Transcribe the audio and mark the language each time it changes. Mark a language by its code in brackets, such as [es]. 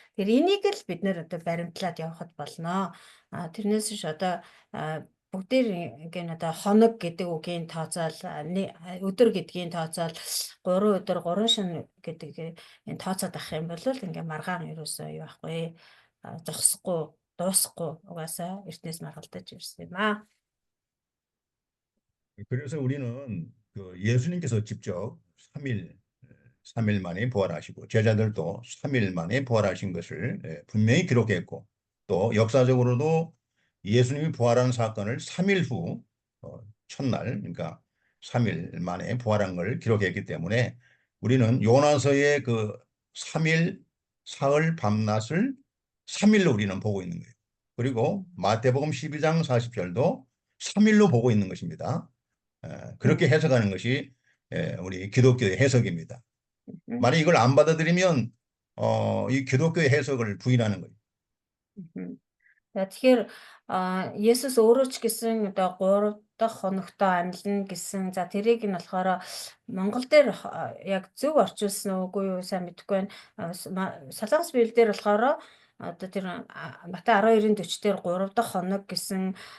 [mn] Тэр энийг л бид нэр одоо баримтлаад явахад болно. Тэрнээс биш одоо бүгдээр гэн одоо хоног гэдэг үгийн тооцоол өдөр гэдгийн тооцоол 3 өдөр 3 шөнө гэдэг энэ тооцоод авах юм бол ингээ маргаан ерөөсөө юу байхгүй зогсохгүй дуусахгүй угаасаа эртнээс маргалдаж ирсэн юм аа. [ko] 그래서 우리는 그 예수님께서 직접 3일 만에 부활하시고 제자들도 3일 만에 부활하신 것을 분명히 기록했고 또 역사적으로도 예수님이 부활한 사건을 3일 후 첫날 그러니까 3일 만에 부활한 걸 기록했기 때문에 우리는 요나서의 그 3일 사흘 밤낮을 3일로 우리는 보고 있는 거예요. 그리고 마태복음 12장 40절도 3일로 보고 있는 것입니다. 그렇게 해석하는 것이 우리 기독교의 해석입니다. 만약 이걸 안 받아들이면 이 기독교의 해석을 부인하는 거예요. [mn] Тэгэхээр Есүс өөрөө ч гэсэн одоо 3 дахь хоногтой амьлна гэсэн. За тэрийг нь болохоор Монгол дээр яг зөв орчуулсан үгүй юу сайн мэдэхгүй байна. Солонгос Библиэлд болохоор одоо тэр Матай 12:40 дээр 3 дахь хоног гэсэн.